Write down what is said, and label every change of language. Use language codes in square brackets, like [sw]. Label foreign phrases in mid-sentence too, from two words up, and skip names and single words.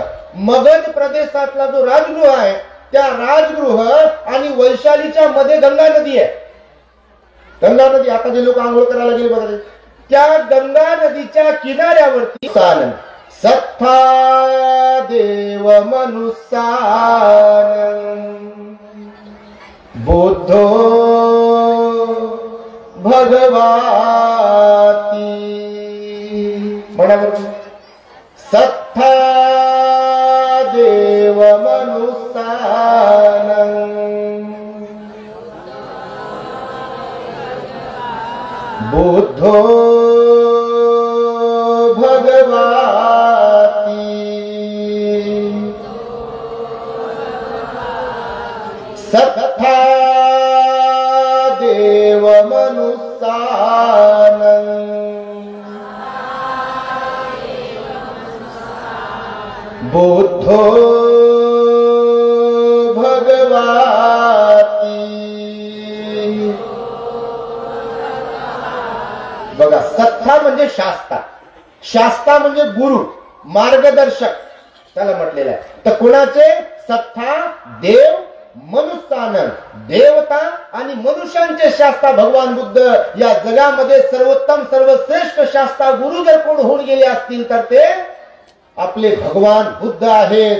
[mr] मगध प्रदेशातला जो राजगृह आहे, त्या राजगृह आणि वैशालीच्या मध्ये गंगा नदी आहे. गंगा नदी, आता जे लोक आंघोळ करायला गेले बघा, त्या गंगा नदीच्या किनाऱ्यावरती [pi] सत्था देव मनुष्यानं बुद्धो भगवाती [mr] म्हणा बरोबर, [pi] सत्था देव मनुस्तानं बुद्धो भगवाती सत्था देव मनुस्तानं बुद्धो भगवाती। [mr] बघा, सत्ता म्हणजे शास्ता, शास्ता म्हणजे गुरु, मार्गदर्शक त्याला म्हटलेलं आहे. तर कोणाचे? [pi] सत्ता देव मनुष्यानं, [mr] देवता आणि मनुष्यांचे शास्ता भगवान बुद्ध या जगामध्ये सर्वोत्तम सर्वश्रेष्ठ शास्ता गुरु जर कोण होऊन गेले असतील तर ते आपले भगवान बुद्ध आहेत.